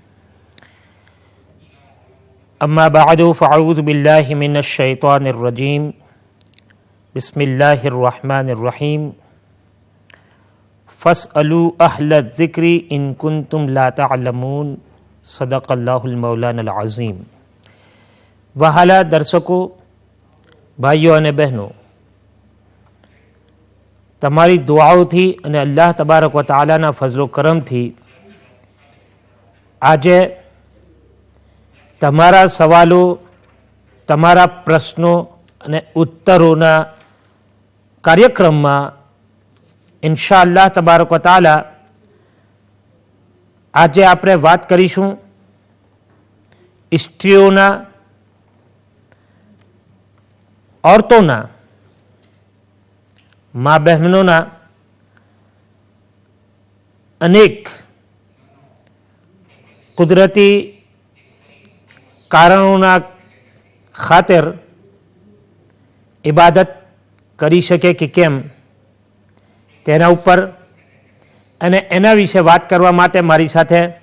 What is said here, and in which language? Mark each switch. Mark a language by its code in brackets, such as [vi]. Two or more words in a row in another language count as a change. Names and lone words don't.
[ar] أما بعد فأعوذ بالله من الشيطان الرجيم. بسم الله الرحمن الرحيم. فاسألوا أهل الذكر إن كنتم لا تعلمون. صدق الله مولانا العظيم. [gu] વહાલા દર્શકો, ભાઈઓ અને બહેનો, તમારી દુઆઓથી અને અલ્લાહ [ar] تبارك وتعالى [gu] ફઝલો કરમથી આજે તમારા સવાલો, તમારા પ્રશ્નો અને ઉત્તરોના કાર્યક્રમમાં [ar] إن شاء الله تبارك وتعالى [gu] આજે આપણે વાત કરીશું સ્ત્રીઓના, ઓરતો, મા બહેનો અનેક કુદરતી કારણો ખાતર ઇબાદત કરી શકે કે કેમ તેના ઉપર અને એના વિષે વાત કરવા માટે મારી સાથે